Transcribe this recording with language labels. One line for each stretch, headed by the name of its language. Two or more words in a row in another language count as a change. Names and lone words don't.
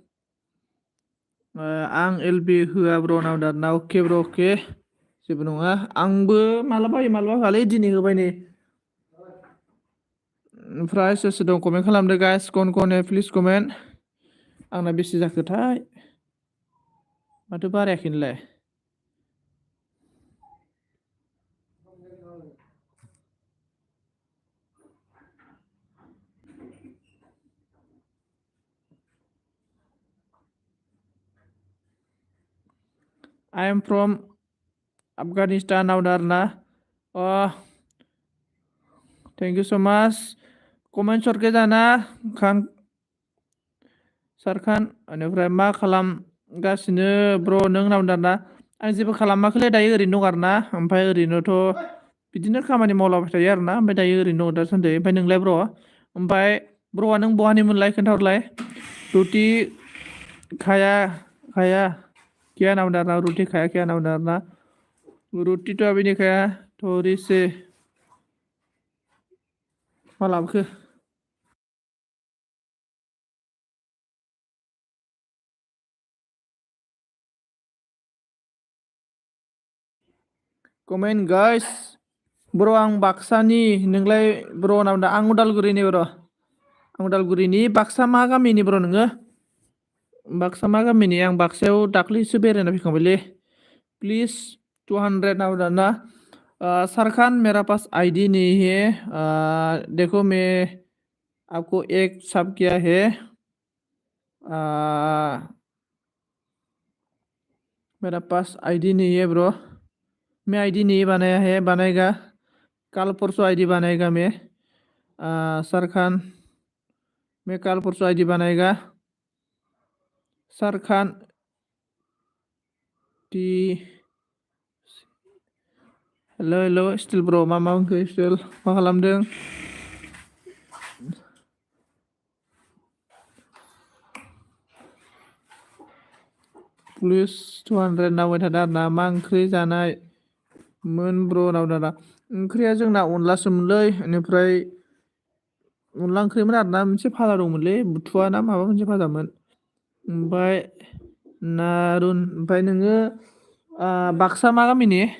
Bodo: आं एलबि होआ ब्र'नाव दाना। अके ब्र' अके जेबो नङा। आंबो मालाबा होयो मालाबा होआलै, दिनै होबाय नै। ओमफ्राय सोर सोर दं कमेन्ट खालामदो गाइस,
English: come on please comment.
Bodo: आंना बेसे जाखोथाय, माथो बारायाखै नोलाय।
English: I am from Afghanistan आरोना। thank you so much.
Hindi: कमेंट करके जाना खान सर खान।
Bodo: बेनिफ्राय मा खालामगासिनो ब्र' नों नावदारना? आं जेबो खालामाखैलै, दायो ओरैनो दं आरोना। ओमफ्राय ओरैनोथ' बिदिनो खामानि मावलाबाय थायो आरोना। ओमफ्राय दायो ओरैनो दं दासान्दि। ओमफ्राय नोंलाय ब्र'? ओमफ्राय ब्र'आ नों बहानिमोनलाय खोन्थाहरलाय।
Hindi: रुटि खाया क्या
Bodo: नावदारना?
Hindi: रुटि खाया क्या नावदारना? रुटि तो अभी नहीं खाया थोड़ी से।
Bodo: मा लाबोखो?
English: comment guys.
Bodo: ब्र' आं बाक्सानि, नोंलाय ब्र' नावदा? आं उदालगुरिनि ब्र'। आं उदालगुरिनि। बाक्सा मा गामिनि ब्र' नोङो? बाक्सा मा गामिनि? आं बाक्सायाव दाख्लैसो बेरायना फैखांबायलै। प्लीज 200 नावदारना।
Hindi: सर खान मेरा पास आईडी नहीं है, देखो मैं आपको एक सब किया है। मेरा पास आईडी नहीं है ब्रो, मैं आईडी नहीं बनाया है, बनाएगा कल परसों आईडी बनाएगा मैं। सर खान मैं कल परसों आईडी बनाएगा।
Bodo: सर खान टी हेल' स्टिल ब्र' मा बुंखो स्टिल मा खालामदों? प्लिज 200 नांबाय थादों आरोना मा ओंख्रि जानाय मोन ब्र' नावदा दा ओंख्रिया जोंना अनलासोमोनलै बेनिफ्राय अनला ओंख्रिमोन आरोना मोनसे भाजा दंमोनलै बुथुवा ना माबा मोनसे भाजामोन ओमफ्राय नारुन ओमफ्राय नोङो बाक्सा मा गामिनि?